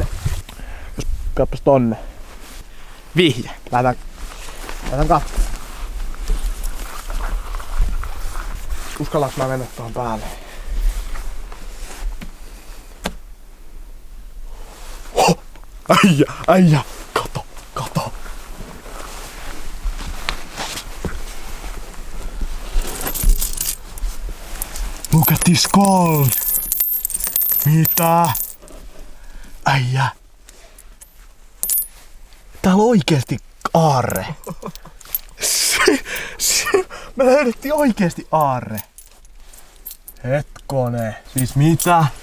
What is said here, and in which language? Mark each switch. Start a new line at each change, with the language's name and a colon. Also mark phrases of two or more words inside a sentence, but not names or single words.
Finnish: Katsopas tonne. Vihje. Lähdetään katsomaan. Uskallanko mä mennä tuohon päälle? Äijä! Kato!
English: Look at this gold!
Finnish: Mitä? Äijä! Täällä on oikeesti aarre! Me löydettiin oikeesti aarre! Hetkone! Siis mitä?